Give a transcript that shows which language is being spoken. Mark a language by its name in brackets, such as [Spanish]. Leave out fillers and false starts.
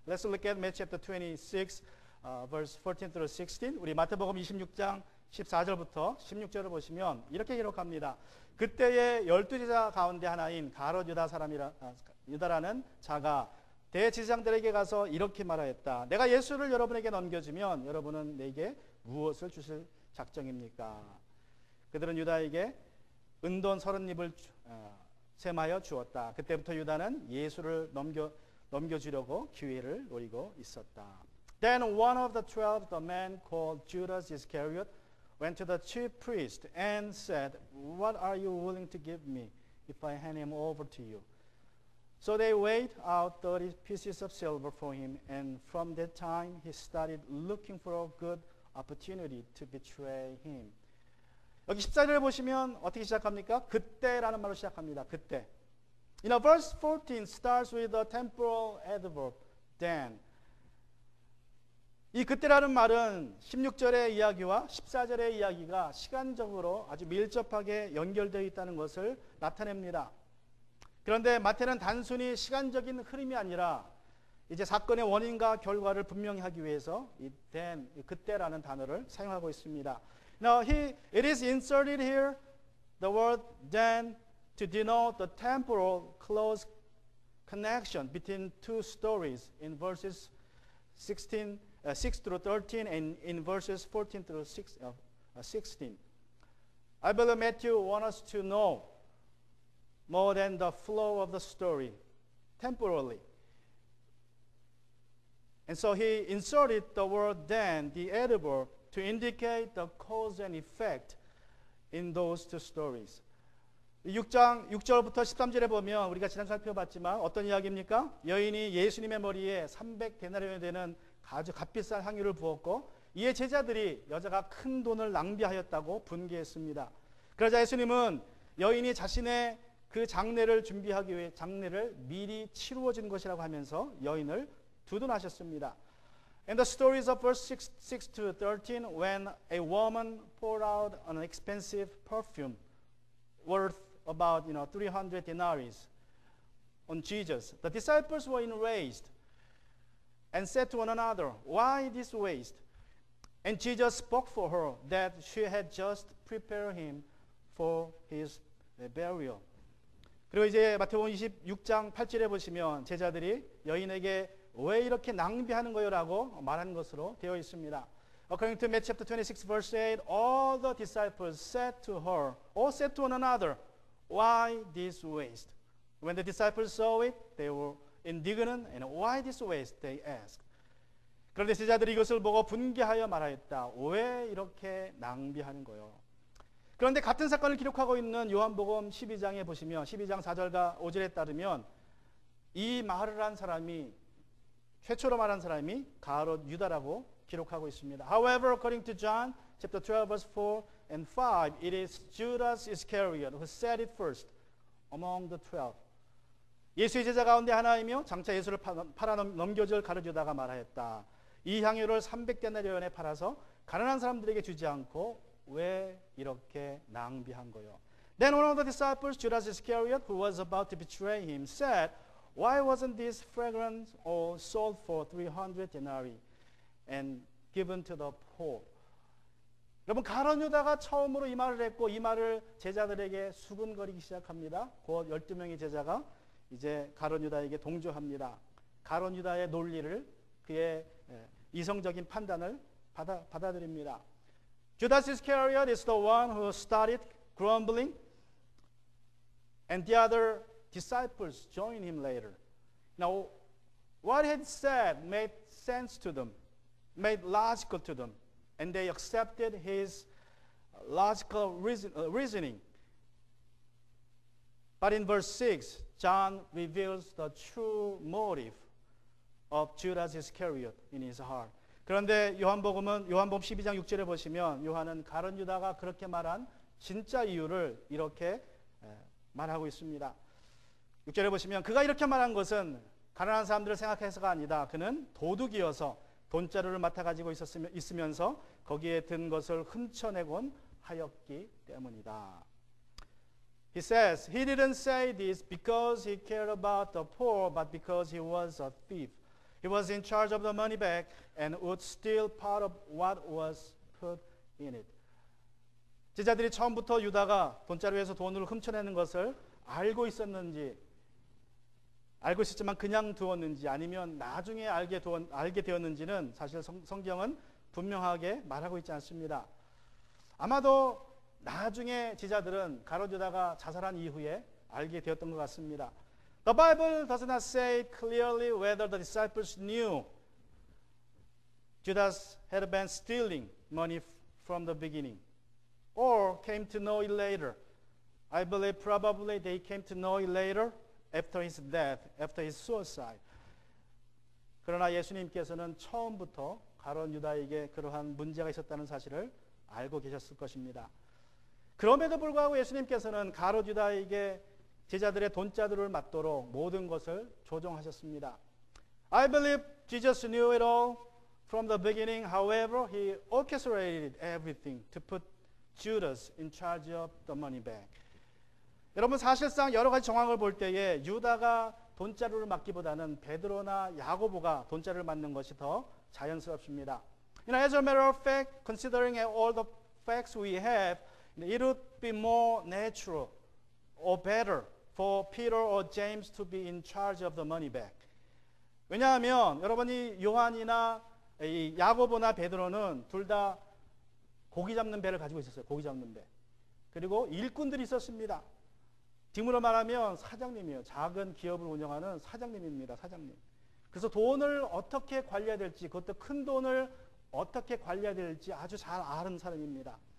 [English] Let's look at Matthew chapter 26, verse 14 through 16. [Korean] 우리 마태복음 26장 14절부터 16절을 보시면 이렇게 기록합니다. 그때의 12제자 가운데 하나인 가룟 유다라는 자가 대제사장들에게 가서 이렇게 말하였다. 내가 예수를 여러분에게 넘겨주면 여러분은 내게 무엇을 주실 작정입니까? 그들은 유다에게 은돈 30입을 셈하여 주었다. 그때부터 유다는 예수를 넘겨주려고 기회를 노리고 있었다. [English] Then one of the 12, the man called Judas Iscariot, went to the chief priest and said, What are you willing to give me if I hand him over to you? So they weighed out 30 pieces of silver for him, and from that time he started looking for a good opportunity to betray him. [Korean] 여기 14절을 보시면 어떻게 시작합니까? 그때라는 말로 시작합니다. 그때. [English] Verse 14 starts with a temporal adverb, then. [Korean] 이 그때라는 말은 16절의 이야기와 14절의 이야기가 시간적으로 아주 밀접하게 연결되어 있다는 것을 나타냅니다. 그런데 마태는 단순히 시간적인 흐름이 아니라 이제 사건의 원인과 결과를 분명히 하기 위해서 이 then, 그때라는 단어를 사용하고 있습니다. [English] Now it is inserted here the word then to denote the temporal close connection between two stories in verses 16 6 through 13 and in verses 14 through 16. I believe Matthew wants us to know more than the flow of the story temporally. And so he inserted the word then, the adverb, to indicate the cause and effect in those two stories. [Korean] 6장 6절부터 13절에 보면 우리가 지난 살펴봤지만 어떤 이야기입니까? 여인이 예수님의 머리에 300데나리온이 되는 아주 값비싼 향유를 부었고 이에 제자들이 여자가 큰 돈을 낭비하였다고 분개했습니다. 그러자 예수님은 여인이 자신의 그 장례를 준비하기 위해 장례를 미리 치루어진 것이라고 하면서 여인을 두둔하셨습니다. [English] And the stories of verse 6 to 13, when a woman poured out an expensive perfume worth about 300 denaries on Jesus, the disciples were enraged and said to one another, "Why this waste?" And Jesus spoke for her that she had just prepared him for his burial. [Korean] 그리고 이제 마태복음 26장 8절에 보시면 제자들이 여인에게 왜 이렇게 낭비하는 거요라고 말한 것으로 되어 있습니다. [English] According to Matthew chapter 26 verse 8, all the disciples said to her, or said to one another, "Why this waste?" When the disciples saw it, they were indignant, and "Why this waste?" they asked. [Korean] 그런데 제자들이 이것을 보고 분개하여 말하였다. 왜 이렇게 낭비하는 거요? 그런데 같은 사건을 기록하고 있는 요한복음 12장에 보시면 12장 4절과 5절에 따르면 이 말을 한 사람이 최초로 말한 사람이 가룟 유다라고 기록하고 있습니다. [English] However, according to John chapter 12 verse 4 and 5, it is Judas Iscariot who said it first among the 12. [Korean] 예수의 제자 가운데 하나이며 장차 예수를 팔아 넘겨줄 가룟 유다가 말하였다. 이 향유를 300데나리온에 팔아서 가난한 사람들에게 주지 않고 왜 이렇게 낭비한 거요? [English] Then one of the disciples, Judas Iscariot, who was about to betray him, said, "Why wasn't this fragrance all sold for 300 denarii and given to the poor?" [Korean] 여러분, 가룟 유다가 처음으로 이 말을 했고 이 말을 제자들에게 수근거리기 시작합니다. 곧 12명의 제자가 이제 가룟 유다에게 동조합니다. 가룟 유다의 논리를 그의 이성적인 판단을 받아들입니다. [English] Judas Iscariot is the one who started grumbling, and the other disciples joined him later. Now, what he had said made sense to them, made logical to them, and they accepted his logical reasoning. But in verse 6, John reveals the true motive of Judas Iscariot in his heart. [Korean] 그런데 요한복음 12장 6절에 보시면 요한은 가룟 유다가 그렇게 말한 진짜 이유를 이렇게 말하고 있습니다. 6절에 보시면 그가 이렇게 말한 것은 가난한 사람들을 생각해서가 아니다. 그는 도둑이어서 돈자루를 맡아 가지고 있으면서 거기에 든 것을 훔쳐내곤 하였기 때문이다. [English] He says he didn't say this because he cared about the poor, but because he was a thief. He was in charge of the money bag and would steal part of what was put in it. [Korean] 제자들이 처음부터 유다가 돈자루에서 돈을 훔쳐내는 것을 알고 있었는지, 알고 있었지만 그냥 두었는지 아니면 나중에 알게 되었는지는 사실 성경은 분명하게 말하고 있지 않습니다. 아마도 나중에 제자들은 가룟 유다가 자살한 이후에 알게 되었던 것 같습니다. [English] The Bible does not say clearly whether the disciples knew Judas had been stealing money from the beginning or came to know it later. I believe probably they came to know it later after his death, after his suicide. [Korean] 그러나 예수님께서는 처음부터 가룟 유다에게 그러한 문제가 있었다는 사실을 알고 계셨을 것입니다. 그럼에도 불구하고 예수님께서는 가룟 유다에게 제자들의 돈자루를 맞도록 모든 것을 조정하셨습니다. [English] I believe Jesus knew it all from the beginning. However, he orchestrated everything to put Judas in charge of the money bag. [Korean] 여러분, 사실상 여러 가지 정황을 볼 때에 유다가 돈자루를 맡기보다는 베드로나 야고보가 돈자루를 맡는 것이 더 자연스럽습니다. [English] As a matter of fact, considering all the facts we have, it would be more natural or better for Peter or James to be in charge of the money bag. [Korean] 왜냐하면 여러분이 요한이나 이 야고보나 베드로는 둘 다 고기 잡는 배를 가지고 있었어요. 고기 잡는 배. 그리고 일꾼들이 있었습니다. 지금으로 말하면 사장님이에요. 작은 기업을 운영하는 사장님입니다. 사장님. 그래서 돈을 어떻게 관리해야 될지, 그것도 큰 돈을 어떻게 관리해야 될지 아주 잘 아는 사람입니다.